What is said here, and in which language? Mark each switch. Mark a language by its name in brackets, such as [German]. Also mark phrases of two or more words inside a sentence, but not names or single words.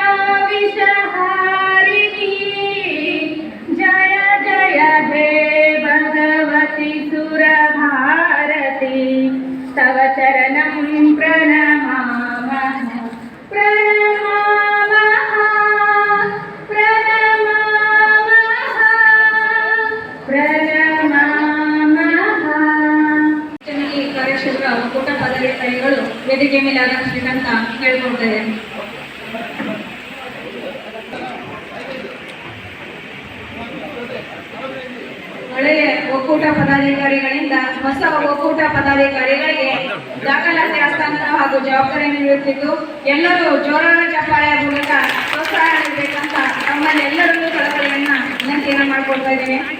[Sanskrit] ವಿಷಹಾರಿಣಿ ಜಯ ಜಯ ಹೇ ಭಗವತಿ ಸುರಭಾರತಿ ತವ ಚರಣಂ ಪ್ರಣಮಾಮಃ ಪ್ರಣಮಾಮಃ ಪ್ರಣಮಾಮಃ ಪ್ರಣಮಾಮಃ. [Kannada] ಈ ಕಾರ್ಯಕ್ಷೇತ್ರ ಒಕ್ಕೂಟ ಪದಾಧಿಕಾರಿಗಳು ವೇದಿಕೆ ಮೇಲೆ ಆಗಮಿಸಬೇಕಂತ ಕೇಳ್ಕೊಳ್ತೇವೆ. ಹಳೆಯ ಒಕ್ಕೂಟ ಪದಾಧಿಕಾರಿಗಳಿಂದ ಹೊಸ ಒಕ್ಕೂಟ ಪದಾಧಿಕಾರಿಗಳಿಗೆ ದಾಖಲಾತಿ ಹಸ್ತಾಂತರ ಹಾಗೂ ಜವಾಬ್ದಾರಿ ನೀಡುತ್ತಿದ್ದು ಎಲ್ಲರೂ ಜೋರಾದ ಚಪ್ಪಾಳೆಯ ಮೂಲಕ ಪ್ರೋತ್ಸಾಹ ನೀಡಬೇಕಂತ ತಮ್ಮಲ್ಲಿ ಎಲ್ಲರಲ್ಲೂ ಕಳಕಳಿಯನ್ನ ವಿನಂತಿಯನ್ನು ಮಾಡಿಕೊಳ್ತಾ ಇದ್ದೇನೆ.